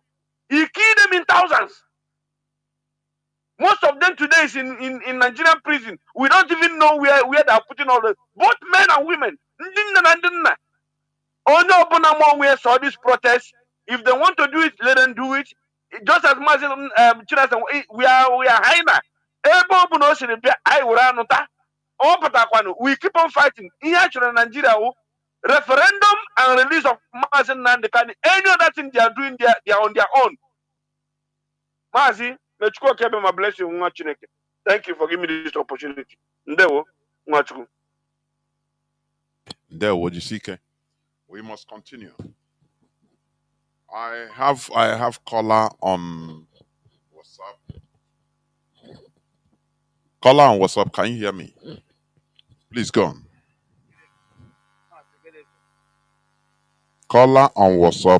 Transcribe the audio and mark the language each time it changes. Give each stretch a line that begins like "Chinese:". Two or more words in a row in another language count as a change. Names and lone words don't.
English: He killed them in thousands. Most of them today is in Nigerian prison. We don't even know where they are putting all the, both men and women. We saw this protest. If they want to do it, let them do it. Just as Mazi Chinasa, we are hyena.
Igbo: ebe ọ bụ na o siri bịa anyị were anụta ọ pụtakwanu
English: we keep on fighting.
Igbo: Ihe a chọrọ na Nigeria wụ
English: referendum and release of
Igbo: Mazi Nnamdi Kanu.
English: Any other thing they are doing, they are on their own.
Igbo: Mazi, mechukwu okebe ma
English: bless you
Igbo: nwa Chineke.
English: Thank you for giving me this opportunity.
Igbo: Ndewo nwa Chukwu. Ndewo Jisike.
English: We must continue. I have caller on WhatsApp. Caller on WhatsApp, can you hear me? Please go on. Caller on WhatsApp.